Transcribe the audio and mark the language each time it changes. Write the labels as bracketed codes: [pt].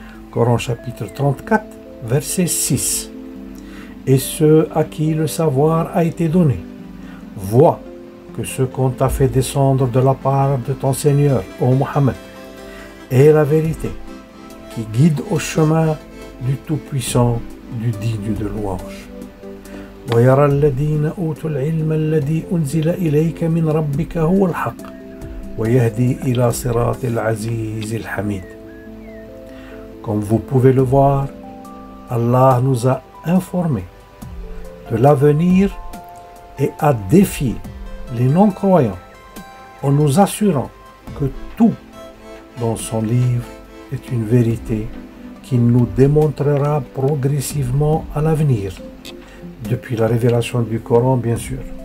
[fr] Coran chapitre 34, verset 6. Et ceux à qui le savoir a été donné voient que ce qu'on t'a fait descendre de la part de ton Seigneur, ô Mohammed, est la vérité qui guide au chemin du Tout-Puissant, du digne de louange. [ar] ويرى الذين أوتوا العلم الذي أنزل إليك من ربك هو الحق ويهدي إلى صراط العزيز الحميد. [fr] Comme vous pouvez le voir, Allah nous a informés de l'avenir et a défié les non-croyants en nous assurant que tout dans son livre est une vérité qui nous démontrera progressivement à l'avenir, depuis la révélation du Coran bien sûr,